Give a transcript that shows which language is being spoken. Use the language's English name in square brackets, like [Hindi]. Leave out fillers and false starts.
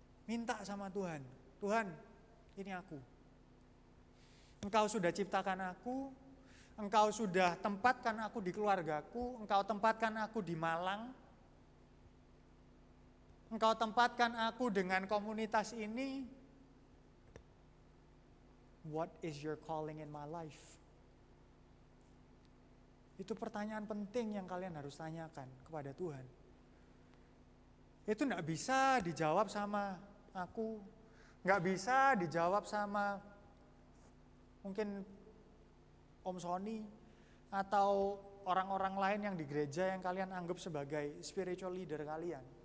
[Indonesian] Minta sama Tuhan, Tuhan, ini aku. Engkau sudah ciptakan aku, Engkau sudah tempatkan aku di keluargaku, Engkau tempatkan aku di Malang, Engkau tempatkan aku dengan komunitas ini. [English] What is your calling in my life? [Indonesian] Itu pertanyaan penting yang kalian harus tanyakan kepada Tuhan. Itu gak bisa dijawab sama aku, gak bisa dijawab sama mungkin Om Sony atau orang-orang lain yang di gereja yang kalian anggap sebagai spiritual leader kalian.